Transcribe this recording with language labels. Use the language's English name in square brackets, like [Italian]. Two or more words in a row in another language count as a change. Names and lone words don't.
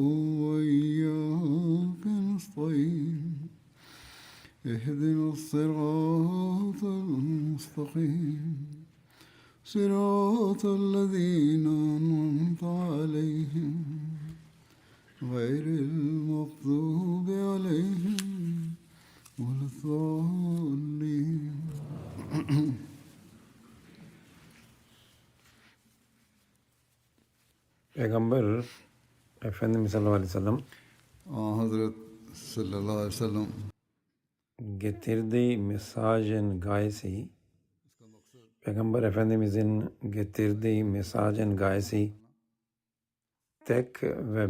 [Arabic] وإياك نستعين اهدنا الصراط المستقيم صراط الذين أنعمت عليهم غير المغضوب عليهم ولا الضالين. [Turkish] Peygamber Efendimiz [Arabic] صلى الله عليه وسلم Hazret صلى الله عليه وسلم [Turkish] getirdiği mesajın gayesi, Peygamber Efendimizin getirdiği mesajın gayesi tek ve